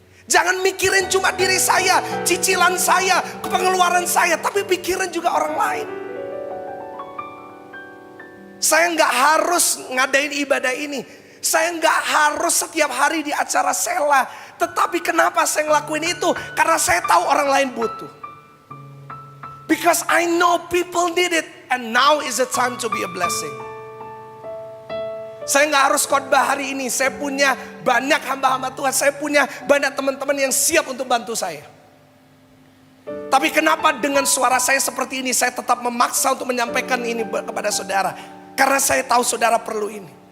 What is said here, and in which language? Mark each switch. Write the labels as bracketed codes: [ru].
[id] Jangan mikirin cuma diri saya, cicilan saya, pengeluaran saya, tapi pikirin juga orang lain. Saya nggak harus ngadain ibadah ini. Saya nggak harus setiap hari di acara sela. Tetapi kenapa saya ngelakuin itu? Karena saya tahu orang lain butuh. [en] Because I know people need it. And now is the time to be a blessing. [id] Saya nggak harus khotbah hari ini. Saya punya banyak hamba-hamba Tuhan. Saya punya banyak teman-teman yang siap untuk bantu saya. Tapi kenapa dengan suara saya seperti ini, saya tetap memaksa untuk menyampaikan ini kepada saudara. Karena saya tahu saudara perlu ini.